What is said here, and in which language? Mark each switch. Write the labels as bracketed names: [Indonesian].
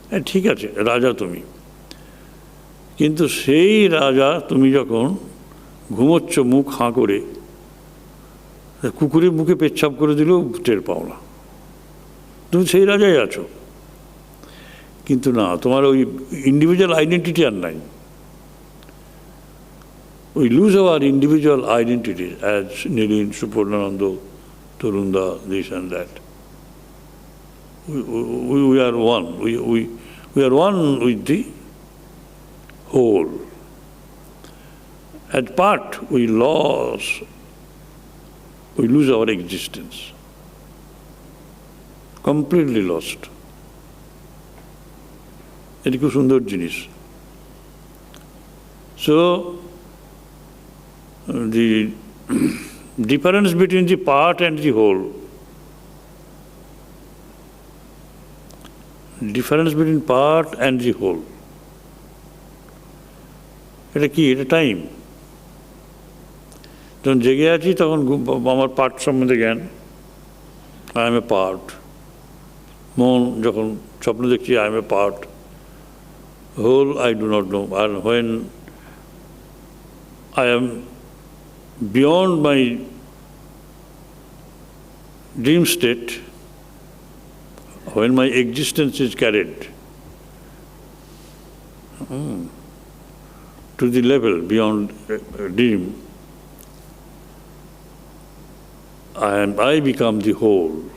[Bangla] ঠিক আছে, রাজা তুমি, কিন্তু সেই রাজা তুমি যখন ঘুমোচ্ছ মুখ হাঁ করে, কুকুরের মুখে পেচ্ছাপ করে দিলেও টের পাও না, তুমি সেই রাজাই আছো। কিন্তু না, তোমার ওই ইন্ডিভিজুয়াল আইডেন্টিটি আর নাই। [English] We lose our individual identity as Nilin, Supurnananda, Turunda, this and that. We are one. We are one with the whole. As part, we lose our existence. Completely lost. [Bangla] এটি খুব সুন্দর জিনিস। [English] So, the difference between the part and the whole, difference between part and the whole, [Bangla] এটা কি? এটা time. যখন জেগে আছি তখন আমার পার্ট সম্বন্ধে জ্ঞান, [English] I am a part. [Bangla] মন যখন স্বপ্ন দেখছি, [English] I am a part. Whole I do not know. [Bangla] আর [English] When I am beyond my dream state, when my existence is carried to the level beyond dream, I become the whole.